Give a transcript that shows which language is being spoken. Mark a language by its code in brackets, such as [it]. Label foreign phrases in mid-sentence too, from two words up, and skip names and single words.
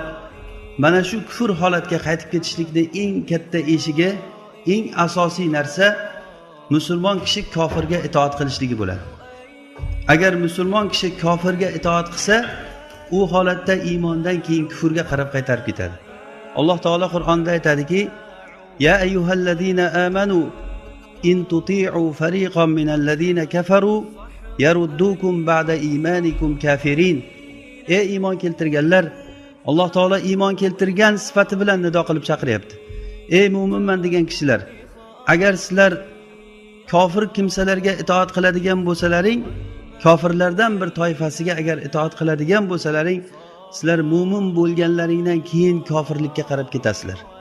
[uz] Mana shu kufr holatga qaytib ketishlikning eng katta eshigi, eng asosiy narsa musulmon kishi kofirga itoat qilishligi bo'ladi. Agar musulmon kishi kofirga itoat qilsa, u holatda iymondan keyin kufrga qarab qaytarib ketadi. Alloh taolo Qur'onda aytadiki: [ar] "يا أيها الذين آمنوا إن تطيعوا فريقا من الذين كفروا يردوكم بعد إيمانكم كافرين." [uz] Ey iymon keltirganlar, Alloh taolo iymon keltirgan sifati bilan nido qilib chaqiryapti. Ey mu'minman degan kishilar, agar sizlar kofir kimsalarga itoat qiladigan bo'lsalaring, kofirlardan bir toifasiga agar itoat qiladigan bo'lsalaring, sizlar mu'min bo'lganlaringdan keyin kofirlikka qarab ketasizlar.